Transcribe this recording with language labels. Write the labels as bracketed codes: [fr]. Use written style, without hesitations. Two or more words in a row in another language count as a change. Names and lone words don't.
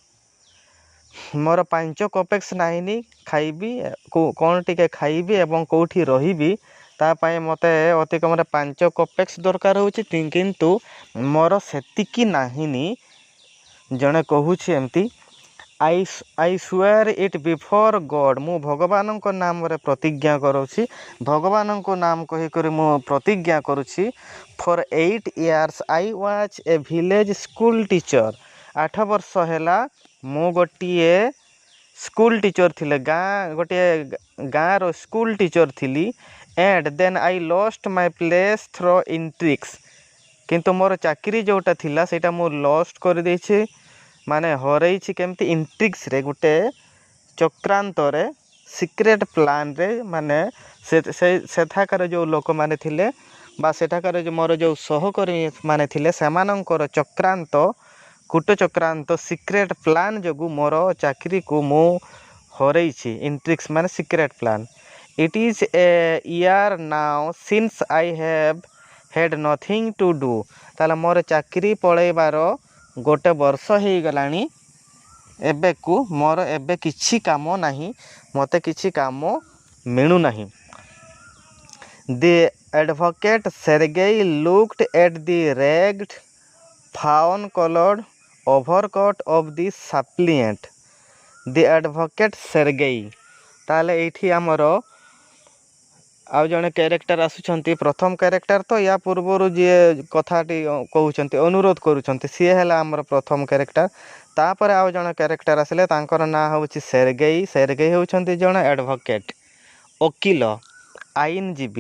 [or] ମୋର 5 କୋପେକ୍ସ ନାହିଁନି, ଖାଇବି କ'ଣ ଟିକେ ଖାଇବି ଏବଂ କେଉଁଠି ରହିବି, ତା ପାଇଁ ମୋତେ ଅତି କମରେ 5 କୋପେକ୍ସ ଦରକାର ହେଉଛି, କିନ୍ତୁ ମୋର ସେତିକି ନାହିଁନି। ଜଣେ କହୁଛି ଏମିତି, [en] I swear it before God, [or] ମୁଁ ଭଗବାନଙ୍କ ନାମରେ ପ୍ରତିଜ୍ଞା କରୁଛି। ଭଗବାନଙ୍କ ନାମ କହିକରି ମୁଁ ପ୍ରତିଜ୍ଞା କରୁଛି। [en] ଫର୍ 8 years I was a village school teacher. [or] 8 ବର୍ଷ ହେଲା ମୁଁ ଗୋଟିଏ [en] school teacher [or] ଥିଲେ, ଗୋଟିଏ ଗାଁର [en] school teacher [or] ଥିଲି। [en] and then I lost my place through intrigues. [or] କିନ୍ତୁ ମୋର ଚାକିରି ଯେଉଁଟା ଥିଲା ସେଇଟା ମୁଁ ଲଷ୍ଟ କରିଦେଇଛି, ମାନେ ହରେଇଛି କେମିତି, ଇଣ୍ଟ୍ରିକ୍ସରେ, ଗୋଟେ ଚକ୍ରାନ୍ତରେ, [en] secret planre. [or] ମାନେ ସେଠାକାର ଯେଉଁ ଲୋକମାନେ ଥିଲେ ବା ସେଠାକାର ମୋର ଯେଉଁ ସହକର୍ମୀ ମାନେ ଥିଲେ ସେମାନଙ୍କର ଚକ୍ରାନ୍ତ, କୂଟ ଚକ୍ରାନ୍ତ, [en] secret plan [or] ଯୋଗୁଁ ମୋର ଚାକିରିକୁ ମୁଁ ହରେଇଛି। ଇଣ୍ଟ୍ରିକ୍ସ ମାନେ [en] secret plan. It is a year now since I have had nothing to do. [or] ତାହେଲେ ମୋର ଚାକିରି ପଳେଇବାର 1 ବର୍ଷ ହେଇଗଲାଣି। ଏବେକୁ ମୋର ଏବେ କିଛି କାମ ନାହିଁ, ମୋତେ କିଛି କାମ ମିଳୁନାହିଁ। [en] The advocate Sergei looked at the ragged, fawn-colored overcoat of the suppliant. The advocate Sergei, [or] ତାହେଲେ ଏଇଠି ଆମର ଆଉ ଜଣେ କ୍ୟାରେକ୍ଟର ଆସୁଛନ୍ତି। ପ୍ରଥମ କ୍ୟାରେକ୍ଟର ତ ୟା ପୂର୍ବରୁ ଯିଏ କଥାଟି କହୁଛନ୍ତି, ଅନୁରୋଧ କରୁଛନ୍ତି, ସିଏ ହେଲା ଆମର ପ୍ରଥମ କ୍ୟାରେକ୍ଟର। ତାପରେ ଆଉ ଜଣେ କ୍ୟାରେକ୍ଟର ଆସିଲେ, ତାଙ୍କର ନାଁ ହେଉଛି ସେର୍ଗେଇ। ସେର୍ଗେଇ ହେଉଛନ୍ତି ଜଣେ ଆଡ଼ଭୋକେଟ୍, ଓକିଲ, ଆଇନଜୀବୀ।